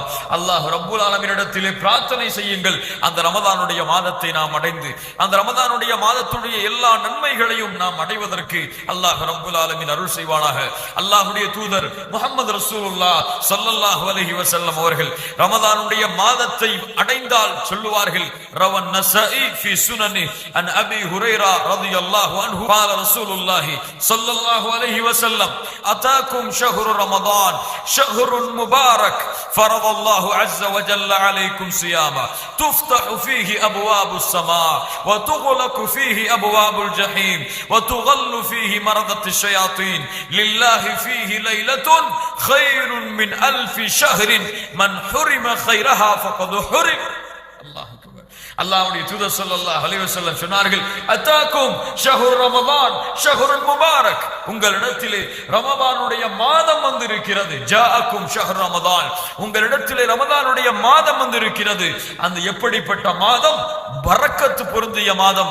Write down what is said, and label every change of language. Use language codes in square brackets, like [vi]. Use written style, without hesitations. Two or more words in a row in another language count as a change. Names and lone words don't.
[ar] الله رب العالمين [ta] பிரார்த்தனை செய்யுங்கள், அந்த ரமதானுடைய மாதத்தை நாம் அடைந்து அந்த ரமதானுடைய மாதத்துடைய எல்லா நன்மைகளையும் நாம் அடைவதற்கு [ar] الله رب العالمين [ta] அருள் செய்வானாக. அல்லாஹ்வுடைய தூதர் [ar] محمد رسول الله صلى الله عليه وسلم [ta] அவர்கள் ரமதானுடைய மாதத்தை அடைந்தால் சொல்லுவார்கள், [ar] رواه النسائي في سنن عن أبي هريرة رضي الله عنه قال رسول الله صلى الله عليه وسلم اتاكم شهر رمضان شهر مبارك فرض الله عز وجل عليكم صياما تفتح فيه ابواب السماء وتغلق فيه ابواب الجحيم وتغل فيه مرضة الشياطين لله فيه ليلة خير من 1000 شهر من حرم خيرها فقد حرم. [ta] அல்லாஹ்வுடைய தூதர் [ar] صلى الله عليه وسلم [ta] சொன்னார்கள், [ar] أتاكم شهر رمضان شهر مبارك. [ta] உங்களிடத்திலே ரமதானுடைய மாதம் வந்திருக்கிறது. [ar] جاءكم شهر رمضان, [ta] உங்களிடத்திலே ரமதானுடைய மாதம் வந்திருக்கிறது. அந்த எப்படிப்பட்ட மாதம்? பரக்கத்து பொருந்திய மாதம்.